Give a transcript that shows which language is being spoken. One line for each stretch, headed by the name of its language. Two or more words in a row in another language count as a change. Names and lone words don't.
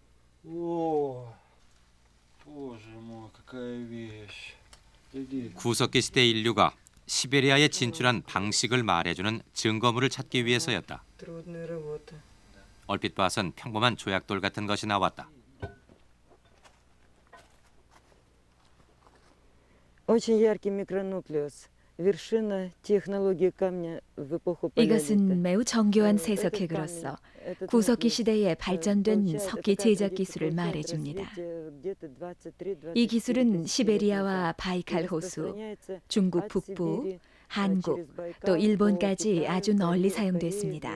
Korean: 구석기 시대 인류가 시베리아에 진출한 방식을 말해주는 증거물을 찾기 위해서였다. 얼핏 봐선 평범한 조약돌 같은 것이 나왔다.
Russian: Очень яркий микронуклеус. вершина технологии камня в эпоху
Korean: 이것은 매우 정교한 세석핵으로서 구석기 시대에 발전된 석기 제작 기술을 말해줍니다. 이 기술은 시베리아와 바이칼 호수, 중국 북부, 한국, 또 일본까지 아주 널리 사용됐습니다.